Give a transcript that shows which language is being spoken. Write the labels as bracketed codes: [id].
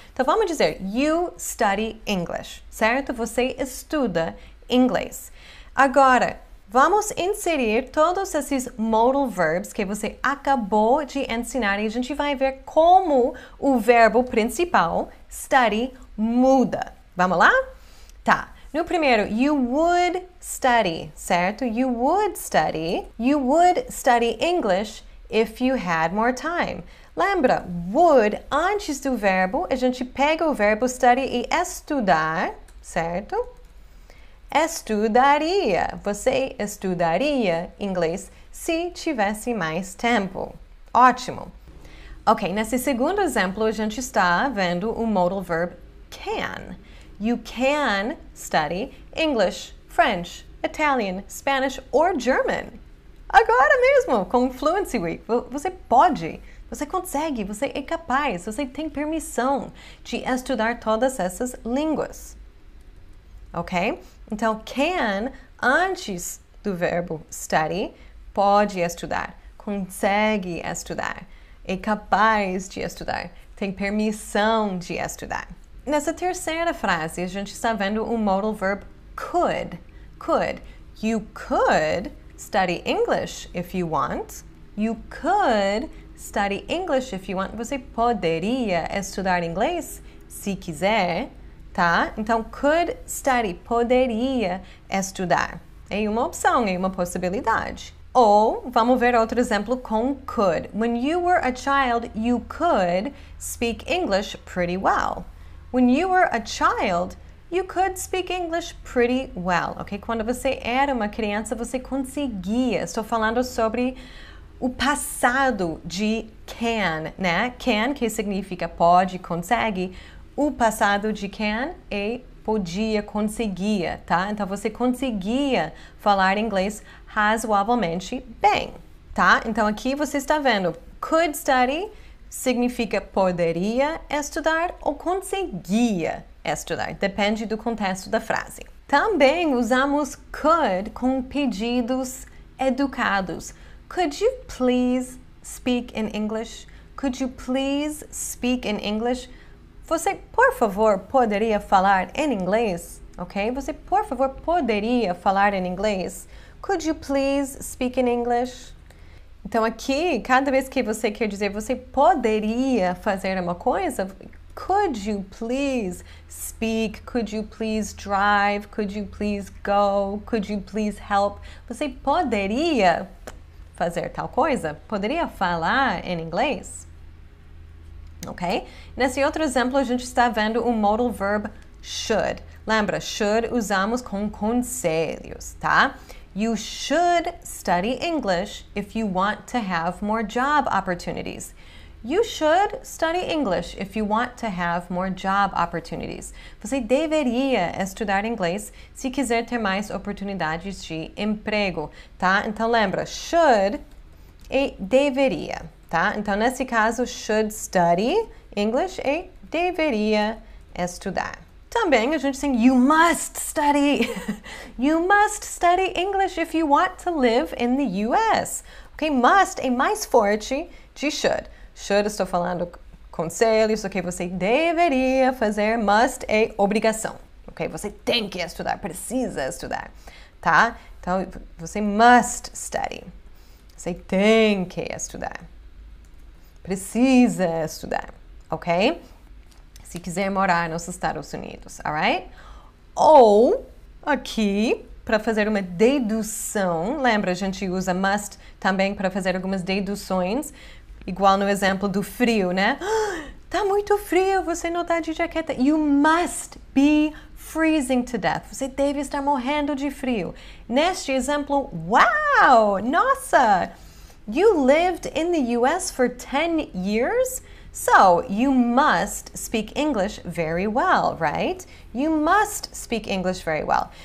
[pt] Então, vamos dizer, [en] you study English, [pt] certo? Você estuda inglês. Agora, vamos inserir todos esses modal verbs que você acabou de ensinar e a gente vai ver como o verbo principal, study, muda. Vamos lá? Tá. No primeiro, [en] you would study, certo? You would study English if you had more time. [pt] Lembra, would, antes do verbo, a gente pega o verbo study e estudar, certo? Estudaria. Você estudaria inglês se tivesse mais tempo. Ótimo. Ok, nesse segundo exemplo, a gente está vendo o modal verb can. [en] You can study English, French, Italian, Spanish or German. [pt] Agora mesmo, com Fluency Week, você pode, você consegue, você é capaz, você tem permissão de estudar todas essas línguas. Ok? Então, can, antes do verbo study, pode estudar, consegue estudar, é capaz de estudar, tem permissão de estudar. Nessa terceira frase, a gente está vendo o modal verb could. [en] Could. You could study English if you want. You could study English if you want. [pt] Você poderia estudar inglês se quiser, tá? Então, could study, poderia estudar. É uma opção, é uma possibilidade. Ou, vamos ver outro exemplo com could. [en] When you were a child, you could speak English pretty well. When you were a child, you could speak English pretty well, ok? [pt] Quando você era uma criança, você conseguia. Estou falando sobre o passado de can, né? Can, que significa pode, consegue. O passado de can é podia, conseguia, tá? Então, você conseguia falar inglês razoavelmente bem, tá? Então, aqui você está vendo could study significa poderia estudar ou conseguia estudar. Depende do contexto da frase. Também usamos could com pedidos educados. [en] Could you please speak in English? Could you please speak in English? [pt] Você, por favor, poderia falar em inglês? Ok? Você, por favor, poderia falar em inglês? [en] Could you please speak in English? [pt] Então, aqui, cada vez que você quer dizer você poderia fazer uma coisa, [en] could you please speak? Could you please drive? Could you please go? Could you please help? [pt] Você poderia fazer tal coisa? Poderia falar em inglês? Ok? Nesse outro exemplo, a gente está vendo o modal verb should. Lembra, should usamos com conselhos, tá? [en] You should study English if you want to have more job opportunities. You should study English if you want to have more job opportunities. [pt] Você deveria estudar inglês se quiser ter mais oportunidades de emprego, tá? Então lembra, should e deveria, tá? Então nesse caso, should study English e deveria estudar. Também a gente tem [en] you must study. You must study English if you want to live in the US. Ok? [pt] Must é mais forte de should. Should estou falando conselhos, o que você deveria fazer. Must é obrigação, ok? Você tem que estudar, precisa estudar, tá? Então, você must study. Você tem que estudar. Precisa estudar, ok? Se quiser morar nos Estados Unidos, alright? Ou, aqui, para fazer uma dedução, lembra, a gente usa must também para fazer algumas deduções, igual no exemplo do frio, né? Tá muito frio, você não tá de jaqueta. [en] You must be freezing to death. [pt] Você deve estar morrendo de frio. Neste exemplo, wow! Nossa! [en] You lived in the US for 10 years? So, you must speak English very well, right? You must speak English very well.